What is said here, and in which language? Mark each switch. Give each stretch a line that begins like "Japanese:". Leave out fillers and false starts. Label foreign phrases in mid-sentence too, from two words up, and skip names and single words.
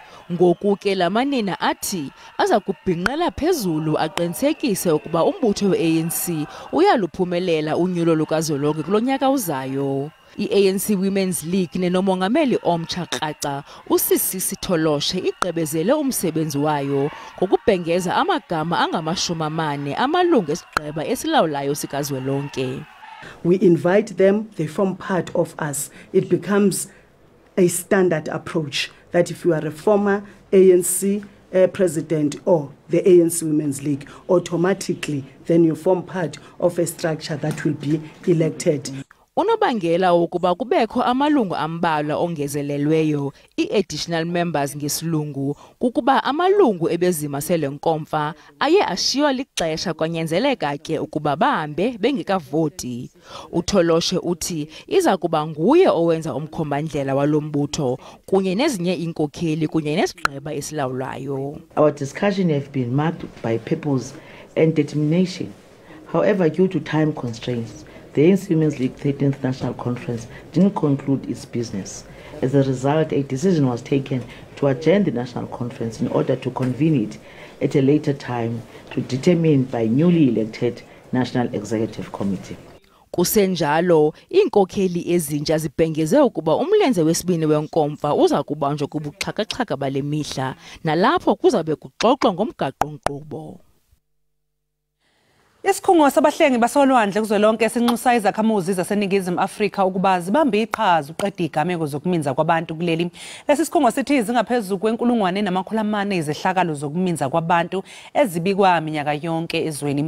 Xhosa: Ngoku ke lamanina athi aza kubhinqela phezulu aqinisekise ukuba umbutho we-ANC uyaluphumelela unyulo lukazwelonke kulonyaka uzayo. I-ANC Women's League nenomongameli omtsha Kraca uSisi Sitholoshe igqebezele umsebenzi wayo ngokubhengeza amagama angamashumi amalungu esigqeba esilawulayo sikazwelonke.
English: We invite them, they form part of us. It becomes a standard approach that if you are a former ANC president or the ANC Women's League, automatically then you form part of a structure that will be elected.
Xhosa: Unobangela ukuba kubekho amalungu ambalwa ongezelelweyo i-
English: additional members
Xhosa: ngesilungu kukuba amalungu ebezima selenkomfa aye ashiywa lixesha kwanyanzeleka ke ukuba bahambe bengekavoti. Utholoshe uthi iza kuba nguye owenza umkhombandlela walombutho kunye nezinye inkokheli kunye nesigqeba esilawulayo.
English: Our discussion have been marked by purpose and determination. However, due to time constraints, the ANC Women's League 13th National Conference didn't conclude its business. As a result, a decision was taken to adjourn the National Conference in order to convene it at a later time to determine by newly elected National Executive Committee.
Xhosa: Kusenjalo, inkokheli ezintsha zibhengeze ukuba umlenze wesibini wenkomfa uza kubanjwa kubuxhaka-xhaka bale mihla nalapho kuzabe kuxoxwa ngomgaqo-nkqubo.
Zulu: Isikhungo sabahlengi basolwandle kuzwelonke sinxusa izakhamuzi zaseningizimu Afrika ukuba zibambe iqhaza uqeda igameko zokuminza kwabantu kuleli. Lesi sikhungo sithi zingaphezulu kwe1,400 izehlakalo zokuminza kwabantu ezibikwa minyaka yonke ezweni.